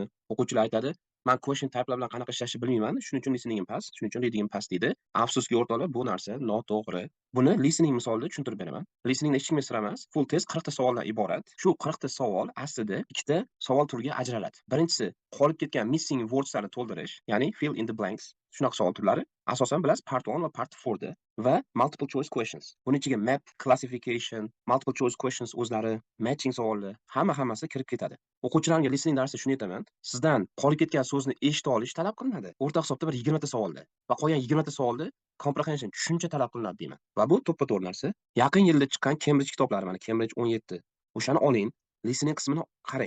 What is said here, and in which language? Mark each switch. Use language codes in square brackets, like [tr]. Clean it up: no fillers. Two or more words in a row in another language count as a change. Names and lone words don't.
[uz] O'quvchilar aytadi, "Men [en] question type'lar [uz] bilan qanaqa ishlashni bilmayman, shuning uchun listeningim past, shuning uchun readingim past" deydi. Afsuski o'rtoqlar, bu narsa noto'g'ri. Buni listening misolida tushuntirib beraman. Listeningda hech kimga sir emas. [en] Full test [uz] 40 ta savoldan iborat. Shu 40 ta savol aslida ikkita savol turiga ajraladi. Birinchisi qolib ketgan [en] missing words'larni [uz] to'ldirish, ya'ni [en] fill in the blanks. [uz] Shunaqa savol turlari. Asosan bilasiz part 1 va part 4 da va [en] multiple choice questions. [uz] Buning ichiga map, classification, [en] multiple choice questions [uz] o'zlari, matching savollar, hammasi kirib ketadi. O'quvchilarga listening darsida shuni aytaman. Sizdan qolib ketgan so'zni eshita olish talab qilinadi. O'rta hisobda bir 20 ta savolda va qolgan 20 ta savolda comprehension tushuncha talab qilinadi deyman. Va bu to'ppa-to'g'ri narsa. Yaqin yilda chiqqan Cambridge kitoblari, mana Cambridge 17. O'shani oling, listening qismini qarang.